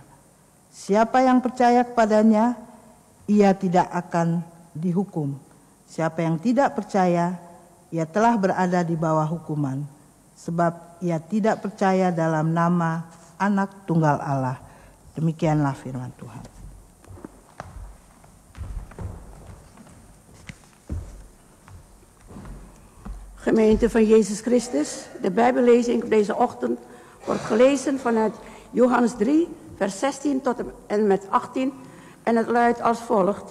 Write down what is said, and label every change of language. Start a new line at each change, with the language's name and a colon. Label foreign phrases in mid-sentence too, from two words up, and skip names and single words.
Indonesian: Siapa yang percaya kepadanya, ia tidak akan dihukum. Siapa yang tidak percaya, ia telah berada di bawah hukuman, sebab ia tidak percaya dalam nama Anak Tunggal Allah. Demikianlah firman Tuhan.
Dutch: Gemeente van Jezus Christus, de Bijbellezing op deze ochtend wordt gelezen vanuit Johannes 3, vers 16 tot en met 18 en het luidt als volgt.